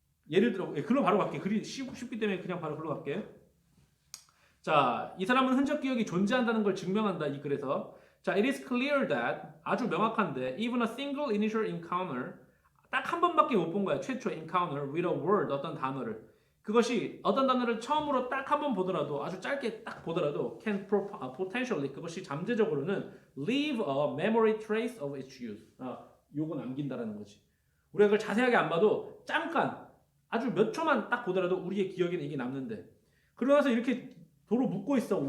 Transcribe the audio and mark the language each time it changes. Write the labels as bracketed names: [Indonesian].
[Korean] 예를 들어, 글로 바로 갈게. 글이 쉽기 때문에 그냥 바로 글로 갈게. 자, 이 사람은 흔적 기억이 존재한다는 걸 증명한다. 이 글에서. [English] 자, it is clear that [Korean] 아주 명확한데 [English] even a single initial encounter [Korean] 딱 한 번밖에 못 본 거야. [English] 최초 encounter with a word [Korean] 어떤 단어를. 그것이 어떤 단어를 처음으로 딱 한 번 보더라도 아주 짧게 딱 보더라도 [English] can potentially [Korean] 그것이 잠재적으로는 [English] leave a memory trace of its use. [Korean] 요거 남긴다라는 거지. 우리가 그걸 자세하게 안 봐도 잠깐 아주 몇 초만 딱 보더라도 우리의 기억에는 이게 남는데 그러면서 이렇게 도로 묻고 있어.